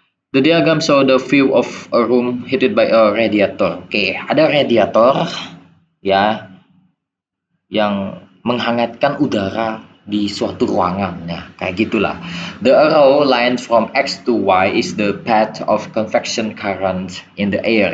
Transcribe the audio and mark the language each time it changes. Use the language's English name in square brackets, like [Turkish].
[English] The diagram show the view of a room heated by a radiator. [Indonesian] Oke, ada radiator ya yang menghangatkan udara di suatu ruangan ya, kayak gitulah. [English] The arrow line from X to Y is the path of convection current in the air.